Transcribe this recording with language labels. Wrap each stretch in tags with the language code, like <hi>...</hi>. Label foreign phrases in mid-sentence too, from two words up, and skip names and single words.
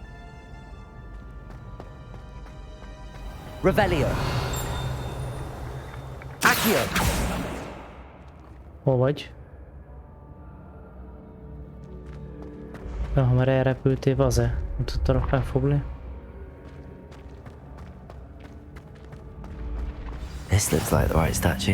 <hu>Revelio. Accio. Hol vagy? Ja, ha már elrepültél, vaze? Nem tudtalak felfogni.</hu> <en>This looks like the right statue.</en>